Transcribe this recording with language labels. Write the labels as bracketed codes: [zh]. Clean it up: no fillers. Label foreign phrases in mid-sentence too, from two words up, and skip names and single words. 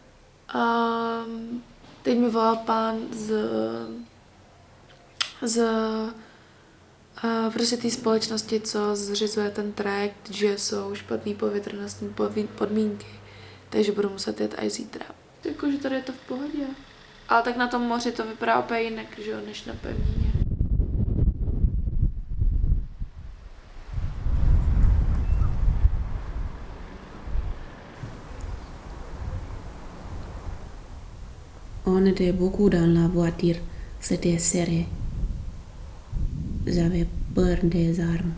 [cs] Teď mi volal pán z prostě té společnosti, co zřizuje ten trajekt, že jsou špatný povětrnostní podmínky, takže budu muset jet až zítra. Jakože tady je to v pohodě. Ale tak na tom moři to vypadá úplně jinak, že jo, než na pevnině. [fr] On était beaucoup dans la voiture. C'était serré. J'avais peur des armes.